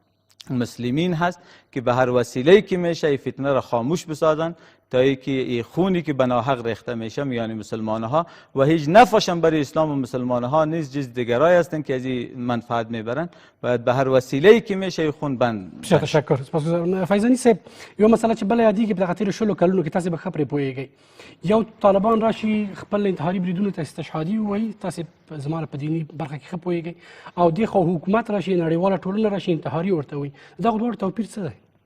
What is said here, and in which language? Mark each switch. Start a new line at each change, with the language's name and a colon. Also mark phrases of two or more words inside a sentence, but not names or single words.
Persian: مسلمین هست که به هر وسیله‌ای که میشه این فتنه را خاموش بسازن تا اینکه این خونی که بناحق ریخته میشه میان مسلمان ها و هیچ نفعشم برای اسلام و مسلمان ها نیست، جز دیگرای هستن که از این منفعت میبرن. باید به هر وسیله‌ای که میشه این خون بند. بسیار تشکر.
Pashto: فیضانی صاحب، یو مسله چې بل یادېږي په دغه تېرو شلو کلونو کې تاسې به ښه پرې پوهېږئ، یو طالبان راشي خپل انتحاري بریدونو ته استشهادي ووایي، تاسې زما په دیني برخه کې ښه پوهېږئ، او دې خوا حکومت راشي، نړیواله ټولنه راشي انتحاري ورته وایي، دغه دواړو توپیر څه دی؟